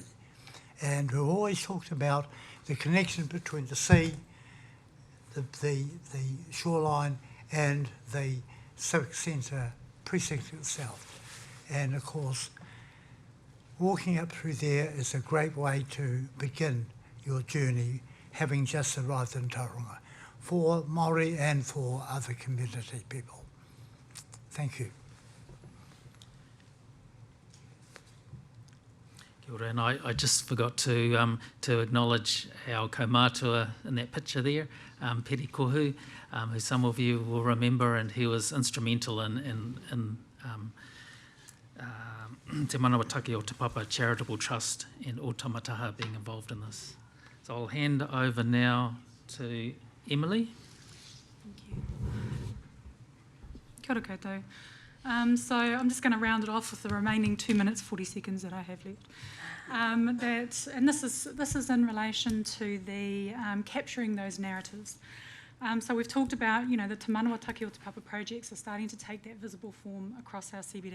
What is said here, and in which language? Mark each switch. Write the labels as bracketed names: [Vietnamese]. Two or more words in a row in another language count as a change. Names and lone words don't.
[English] And we've always talked about the connection between the sea, the shoreline, and the civic centre precinct itself. And of course, walking up through there is a great way to begin your journey, having just arrived in Tauranga, for Māori and for other community people. Thank you. [Māori] Kia ora, [English] and I just forgot to acknowledge our kaumātua in that picture there, Peri Kohu, who some of you will remember, and he was instrumental in Te Manawataki o Te Papa Charitable Trust and O Tamataha being involved in this. So I'll hand over now to Emily. Thank you. [Māori] Kia ora koutou. [English] So I'm just going to round it off with the remaining 2 minutes 40 seconds that I have left. This is in relation to the capturing those narratives. So we've talked about, the Te Manawataki o Te Papa projects are starting to take that visible form across our CBD.